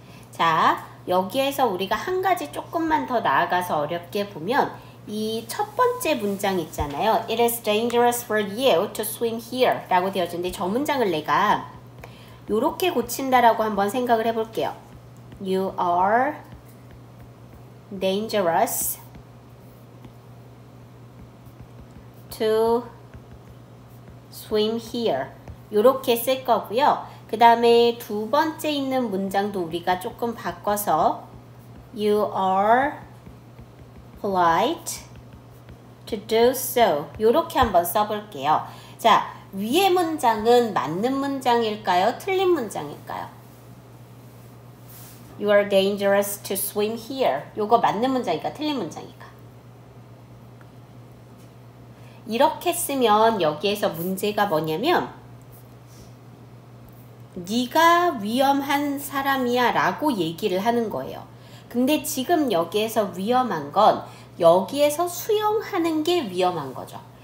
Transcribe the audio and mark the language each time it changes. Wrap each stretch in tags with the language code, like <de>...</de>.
<ko>자, 여기에서 우리가 한 가지 조금만 더 나아가서 어렵게 보면 이 첫 번째 문장 있잖아요.</ko> <en>It is dangerous for you to swim here</en> <ko>라고 되어있는데 저 문장을 내가 이렇게 고친다라고 한번 생각을 해볼게요.</ko> <en>You are dangerous to swim here</en> <ko>이렇게 쓸 거고요. 그 다음에 두 번째 있는 문장도 우리가 조금 바꿔서</ko> <en>You are polite to do so</en> <ko>이렇게 한번 써볼게요. 자, 위의 문장은 맞는 문장일까요? 틀린 문장일까요?</ko> <en>You are dangerous to swim here</en> <ko>요거 맞는 문장일까? 틀린 문장일까? 이렇게 쓰면 여기에서 문제가 뭐냐면 네가 위험한 사람이야 라고 얘기를 하는 거예요. 근데 지금 여기에서 위험한 건 여기에서 수영하는 게 위험한 거죠.</ko>